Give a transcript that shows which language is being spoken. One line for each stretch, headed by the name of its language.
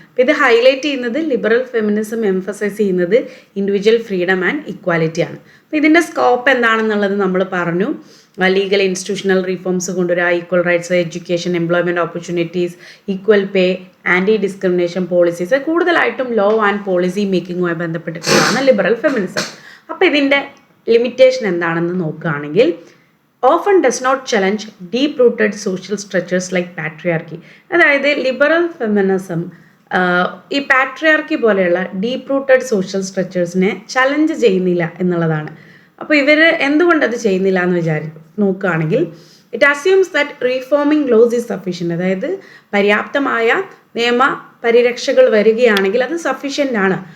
Malayalam: അപ്പോൾ ഇത് ഹൈലൈറ്റ് ചെയ്യുന്നത് ലിബറൽ ഫെമിനിസം എംഫസൈസ് ചെയ്യുന്നത് ഇൻഡിവിജ്വൽ ഫ്രീഡം ആൻഡ് ഇക്വാലിറ്റി ആണ്. അപ്പോൾ ഇതിൻ്റെ സ്കോപ്പ് എന്താണെന്നുള്ളത് നമ്മൾ പറഞ്ഞു. ലീഗൽ ഇൻസ്റ്റിറ്റ്യൂഷണൽ റീഫോംസ് കൊണ്ടുവരിക, equal rights, education, employment opportunities, equal പേ, ആൻറ്റി ഡിസ്ക്രിമിനേഷൻ പോളിസീസ്, കൂടുതലായിട്ടും law and policy മേക്കിങ്ങുമായി ബന്ധപ്പെട്ടിട്ടുള്ളതാണ് liberal feminism. അപ്പോൾ ഇതിൻ്റെ ലിമിറ്റേഷൻ എന്താണെന്ന് നോക്കുകയാണെങ്കിൽ,
English: often does not challenge deep-rooted social structures like patriarchy.
Malayalam: അതായത് ലിബറൽ ഫെമിനിസം ഈ പാട്രിയാർക്കി പോലെയുള്ള ഡീപ്പ് റൂട്ടഡ് സോഷ്യൽ സ്ട്രക്ചേഴ്സിനെ ചലഞ്ച് ചെയ്യുന്നില്ല എന്നുള്ളതാണ്. അപ്പോൾ ഇവർ എന്തുകൊണ്ടത് ചെയ്യുന്നില്ല എന്ന് നോക്കുകയാണെങ്കിൽ,
English: It assumes that reforming laws is sufficient.
Malayalam: അതായത് പര്യാപ്തമായ നിയമ പരിരക്ഷകൾ വരികയാണെങ്കിൽ അത് സഫീഷ്യൻ്റ് ആണ്.